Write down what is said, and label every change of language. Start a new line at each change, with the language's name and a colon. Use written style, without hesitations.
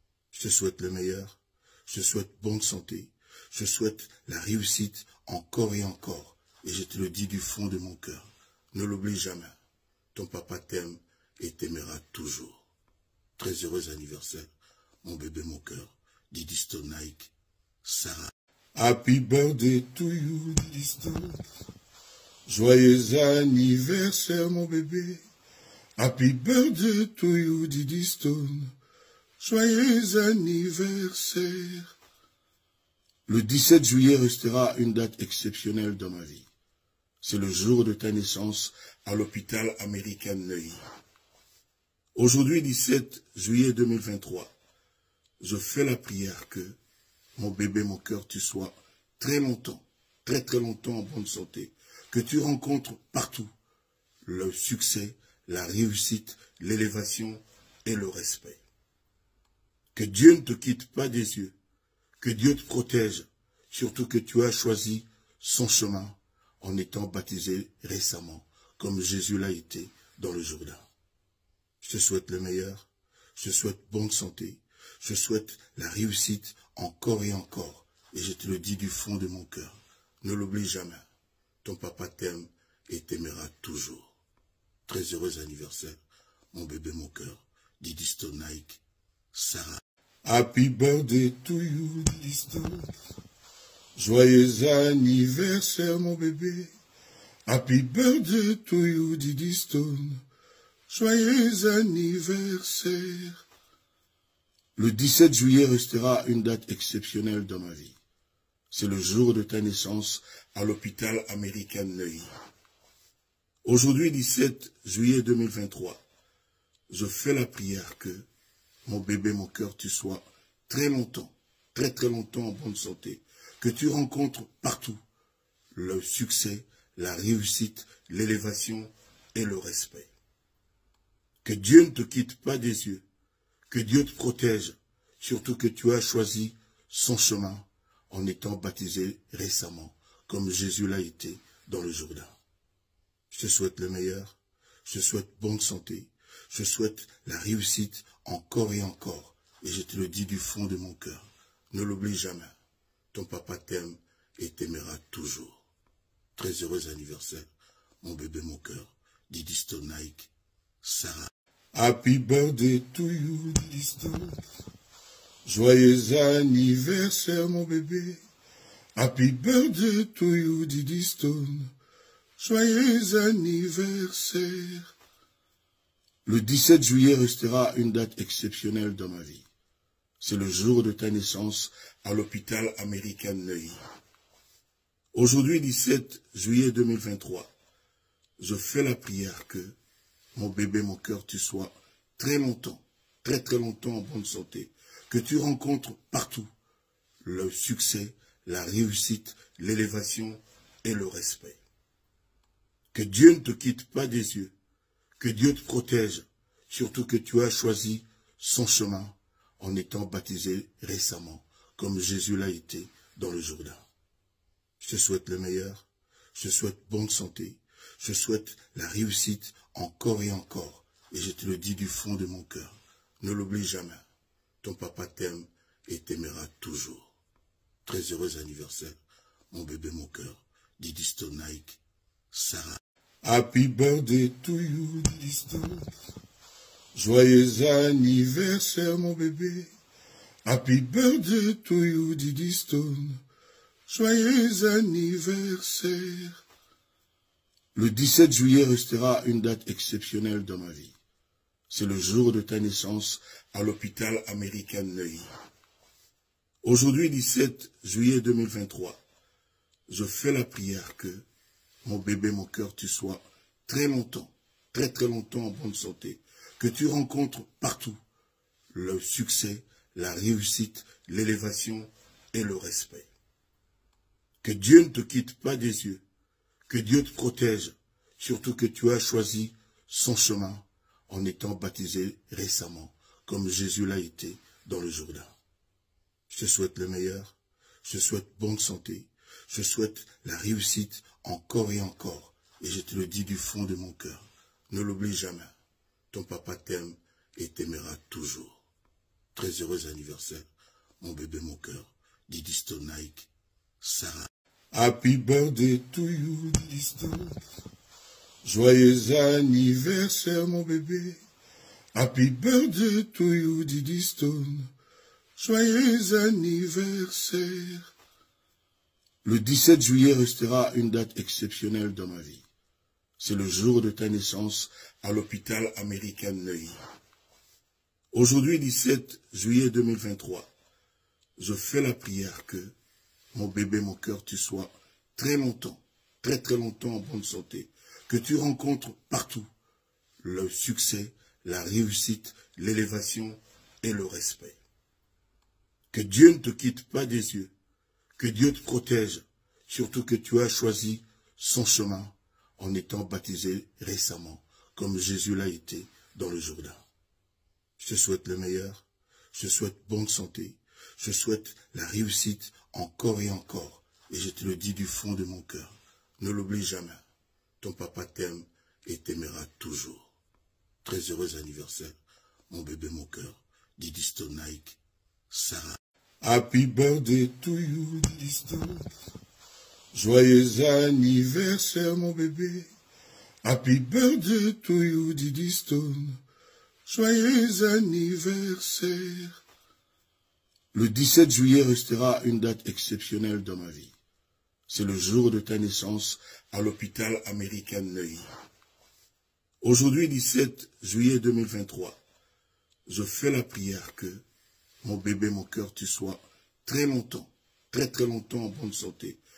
French: Je te souhaite le meilleur, je te souhaite bonne santé, je souhaite la réussite encore et encore, et je te le dis du fond de mon cœur. Ne l'oublie jamais, ton papa t'aime et t'aimera toujours. Très heureux anniversaire, mon bébé, mon cœur, Didi Stone Nike, Sarah.
English: Happy birthday to you, Didi Stone.
French: Joyeux anniversaire, mon bébé.
English: Happy birthday to you, Didi Stone.
French: Joyeux anniversaire. Le 17 juillet restera une date exceptionnelle dans ma vie. C'est le jour de ta naissance à l'hôpital américain de Neuilly. Aujourd'hui, 17 juillet 2023, je fais la prière que, mon bébé, mon cœur, tu sois très longtemps en bonne santé, que tu rencontres partout le succès, la réussite, l'élévation et le respect. Que Dieu ne te quitte pas des yeux, que Dieu te protège, surtout que tu as choisi son chemin en étant baptisé récemment, comme Jésus l'a été dans le Jourdain. Je te souhaite le meilleur, je te souhaite bonne santé, je souhaite la réussite encore et encore, et je te le dis du fond de mon cœur. Ne l'oublie jamais, ton papa t'aime et t'aimera toujours. Très heureux anniversaire, mon bébé, mon cœur, Didi Stone Nike, Sarah.
English: Happy birthday to you, Didi Stone.
French: Joyeux anniversaire, mon bébé.
English: Happy birthday to you, Didi Stone.
French: Joyeux anniversaire. Le 17 juillet restera une date exceptionnelle dans ma vie. C'est le jour de ta naissance à l'hôpital américain de Neuilly. Aujourd'hui, 17 juillet 2023, je fais la prière que, mon bébé, mon cœur, tu sois très longtemps en bonne santé, que tu rencontres partout le succès, la réussite, l'élévation et le respect. Que Dieu ne te quitte pas des yeux, que Dieu te protège, surtout que tu as choisi son chemin en étant baptisé récemment, comme Jésus l'a été dans le Jourdain. Je te souhaite le meilleur, je te souhaite bonne santé, je souhaite la réussite encore et encore, et je te le dis du fond de mon cœur. Ne l'oublie jamais, ton papa t'aime et t'aimera toujours. Très heureux anniversaire, mon bébé, mon cœur, Didi Stone Nike, Sarah.
English: Happy birthday to you, Didi Stone.
French: Joyeux anniversaire, mon bébé.
English: Happy birthday to you, Didi Stone.
French: Joyeux anniversaire. Le 17 juillet restera une date exceptionnelle dans ma vie. C'est le jour de ta naissance à l'hôpital américain de Neuilly. Aujourd'hui, 17 juillet 2023, je fais la prière que, mon bébé, mon cœur, tu sois très longtemps en bonne santé, que tu rencontres partout le succès, la réussite, l'élévation et le respect. Que Dieu ne te quitte pas des yeux, que Dieu te protège, surtout que tu as choisi son chemin en étant baptisé récemment, comme Jésus l'a été dans le Jourdain. Je te souhaite le meilleur, je te souhaite bonne santé, je souhaite la réussite encore et encore, et je te le dis du fond de mon cœur. Ne l'oublie jamais, ton papa t'aime et t'aimera toujours. Très heureux anniversaire, mon bébé, mon cœur, Didi Stone Nike, Sarah.
English: Happy birthday to you, Didi Stone.
French: Joyeux anniversaire, mon bébé.
English: Happy birthday to you, Didi Stone.
French: Joyeux anniversaire. Le 17 juillet restera une date exceptionnelle dans ma vie. C'est le jour de ta naissance à l'hôpital américain de Neuilly. Aujourd'hui, 17 juillet 2023, je fais la prière que, mon bébé, mon cœur, tu sois très longtemps, très très longtemps en bonne santé. Que tu rencontres partout le succès, la réussite, l'élévation et le respect. Que Dieu ne te quitte pas des yeux. Que Dieu te protège, surtout que tu as choisi son chemin en étant baptisé récemment, comme Jésus l'a été dans le Jourdain. Je te souhaite le meilleur, je te souhaite bonne santé, je souhaite la réussite encore et encore, et je te le dis du fond de mon cœur. Ne l'oublie jamais, ton papa t'aime et t'aimera toujours. Très heureux anniversaire, mon bébé, mon cœur, Didi Stone Nike, Sarah.
English: Happy birthday to you, Didi Stone.
French: Joyeux anniversaire, mon bébé.
English: Happy birthday to you, Didi Stone.
French: Joyeux anniversaire. Le 17 juillet restera une date exceptionnelle dans ma vie. C'est le jour de ta naissance à l'hôpital américain Neuilly. Aujourd'hui, 17 juillet 2023, je fais la prière que, mon bébé, mon cœur, tu sois très longtemps, très très longtemps en bonne santé. Que tu rencontres partout le succès, la réussite, l'élévation et le respect. Que Dieu ne te quitte pas des yeux. Que Dieu te protège, surtout que tu as choisi son chemin en étant baptisé récemment, comme Jésus l'a été dans le Jourdain. Je te souhaite le meilleur, je te souhaite bonne santé, je souhaite la réussite encore et encore, et je te le dis du fond de mon cœur. Ne l'oublie jamais, ton papa t'aime et t'aimera toujours. Très heureux anniversaire, mon bébé, mon cœur, Didi Stone Nike, Sarah.
English: Happy birthday to you, Didi Stone.
French: Joyeux anniversaire, mon bébé.
English: Happy birthday to you, Didi Stone.
French: Joyeux anniversaire. Le 17 juillet restera une date exceptionnelle dans ma vie. C'est le jour de ta naissance à l'hôpital américain Neuilly. Aujourd'hui, 17 juillet 2023, je fais la prière que, mon bébé, mon cœur, tu sois très longtemps, très très longtemps en bonne santé.